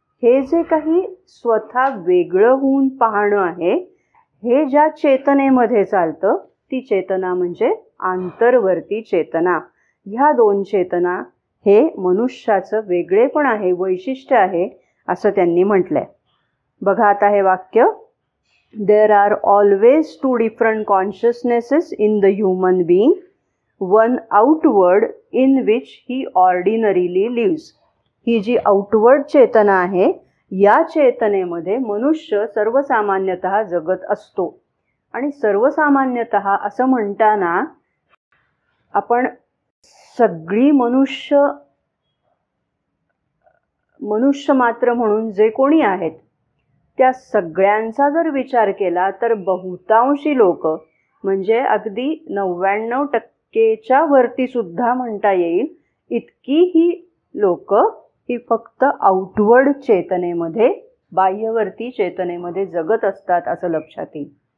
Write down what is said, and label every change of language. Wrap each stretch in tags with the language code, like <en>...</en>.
<mr>हे जे काही स्वतः वेगळं होऊन पाहणं आहे, हे ज्या चेतनेमध्ये चालतं ती चेतना म्हणजे आंतरवर्ती चेतना. ह्या दोन चेतना हे मनुष्याचं वेगळेपण आहे, वैशिष्ट्य आहे असं त्यांनी म्हटलंय. बघा आता हे वाक्य.</mr> <en>There are always two different consciousnesses in the human being, one outward in which he ordinarily lives.</en> <mr>He G outward चेतना आहे, या चेतनेमध्ये मनुष्य सर्वसामान्यतः जगत असतो. आणि सर्वसामान्यतः असं म्हणताना आपण सगळी मनुष्य मात्र म्हणून जे कोणी आहेत त्या सगळ्यांचा जर विचार केला तर बहुतांशी लोक, म्हणजे अगदी 99% वरती सुद्धा म्हणता येईल, इतकी ही लोक ही फक्त आउटवर्ड चेतनेमध्ये, बाह्यवर्ती चेतनेमध्ये जगत असतात असं लक्षात येईल.</mr>